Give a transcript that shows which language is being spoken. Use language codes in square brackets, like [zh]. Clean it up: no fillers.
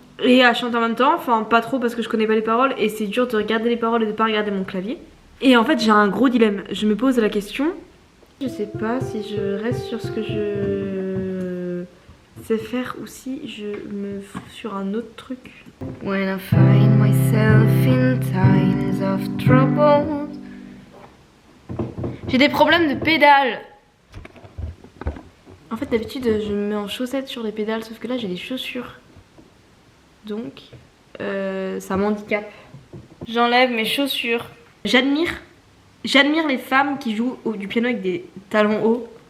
[fr] Et à chanter en même temps, enfin pas trop parce que je connais pas les paroles et c'est dur de regarder les paroles et de pas regarder mon clavier. Et en fait j'ai un gros dilemme, je me pose la question, je sais pas si je reste sur ce que je sais faire ou si je me fous sur un autre truc. [en] When I find myself in times of trouble. [fr] J'ai des problèmes de pédales. En fait d'habitude je me mets en chaussettes sur les pédales sauf que là j'ai des chaussures. Donc ça m'handicape. J'enlève mes chaussures. J'admire les femmes qui jouent du piano avec des talons hauts.